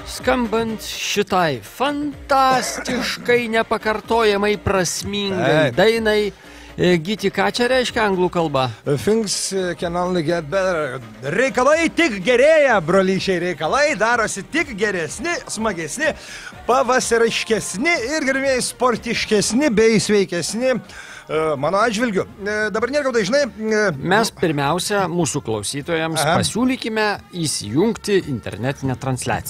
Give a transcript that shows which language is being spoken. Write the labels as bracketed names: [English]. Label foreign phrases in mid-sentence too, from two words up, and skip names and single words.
[Lithuanian] skambant šitai fantastiškai nepakartojamai prasmingai dainai, Gyti, ką čia reiškia anglų kalba? [English] Things can only get better. [Lithuanian] Reikalai tik gerėja, brolyšiai, reikalai darosi tik geresni, smagesni, pavasariškesni ir gerbėjai sportiškesni bei sveikesni. Mano atžvilgiu. Dabar nėra dažnai. Mes pirmiausia mūsų klausytojams pasiūlykime įsijungti internetinę transliaciją.